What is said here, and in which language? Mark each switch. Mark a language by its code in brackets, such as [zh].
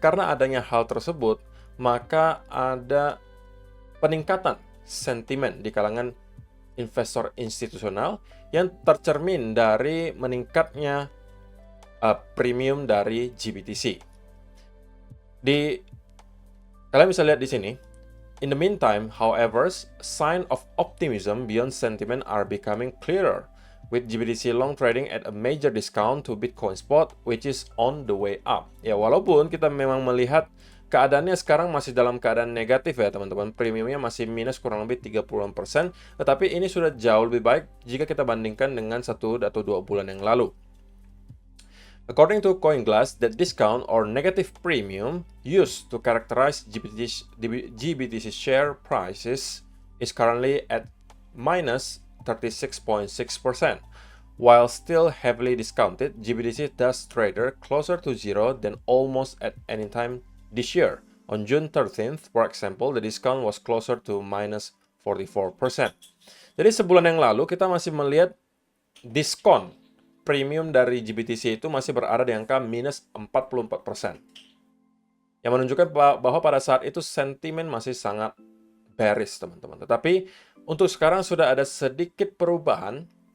[id] Karena adanya hal tersebut, maka ada peningkatan sentimen di kalangan investor institusional yang tercermin dari meningkatnya premium dari GBTC. Kalian bisa lihat di sini. [en] In the meantime, however, signs of optimism beyond sentiment are becoming clearer, with GBTC long trading at a major discount to Bitcoin spot, which is on the way up. [id] Ya, walaupun kita memang melihat keadaannya sekarang masih dalam keadaan negatif ya teman-teman. Premiumnya masih minus kurang lebih 30%. Tetapi ini sudah jauh lebih baik jika kita bandingkan dengan 1 atau 2 bulan yang lalu. [en] According to CoinGlass, the discount or negative premium used to characterize GBTC share prices is currently at minus 36.6%. While still heavily discounted, GBTC does trader closer to zero than almost at any time this year. On June 13th, for example, the discount was closer to minus 44%. [id] Jadi sebulan yang lalu kita masih melihat diskon premium dari GBTC itu masih berada di angka minus 44%. Yang menunjukkan bahwa pada saat itu sentimen masih sangat bearish, teman-teman. Tetapi untuk sekarang sudah ada sedikit perubahan.